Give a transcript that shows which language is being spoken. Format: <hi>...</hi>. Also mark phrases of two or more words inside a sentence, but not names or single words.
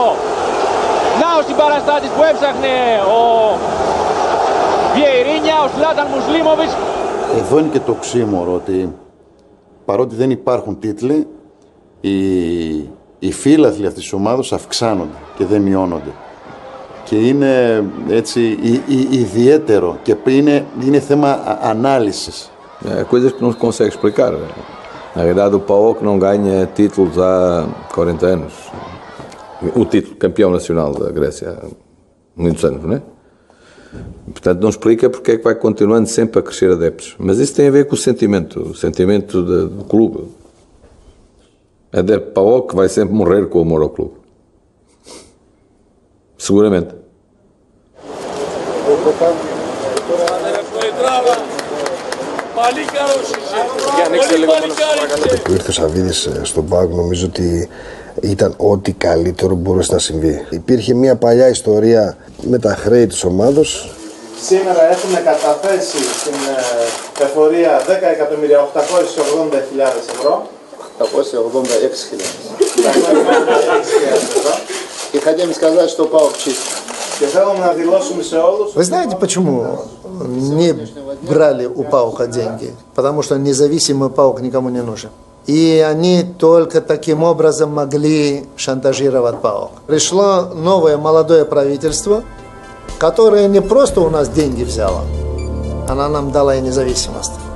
<el>Να ο συμπαραστάτης που έψαχνε ο Βιερίνια, ο Σλάταν Μουσλίμοβιτς. Εδώ είναι και το οξύμορο ότι παρότι δεν υπάρχουν τίτλοι, οι φύλαθλοι αυτής της ομάδας αυξάνονται και δεν μειώνονται. Και είναι έτσι ιδιαίτερο και είναι θέμα análise.</el> <pt>Coisas que não se consegue explicar. Na verdade, o PAOK não ganha títulos há 40 anos. O título campeão nacional da Grécia há muitos anos, não é? Portanto, não explica porque é que vai continuando sempre a crescer adeptos. Mas isso tem a ver com o sentimento do clube. Adepto PAOK vai sempre morrer com o amor ao clube. Seguramente.</pt> <el>Που ήρθε ο Σαββίδης στον ΠΑΟΚ, νομίζω ότι ήταν ό,τι καλύτερο μπορούσε να συμβεί. Υπήρχε μια παλιά ιστορία με τα χρέη της ομάδος. Σήμερα έχουμε καταθέσει στην εφορία 10.880.000 ευρώ. 886.000 ευρώ.</el> <ru>Και хотим сказать, что ПАОК чист.</ru> <el>Και θέλουμε να δηλώσουμε σε όλους.</el> <ru>Вы знаете, почему не брали у ПАОКа деньги? Потому что независимый ПАОК никому не нужен. И они только таким образом могли шантажировать ПАОК. Пришло новое молодое правительство, которое не просто у нас деньги взяло, она нам дала и независимость.</ru>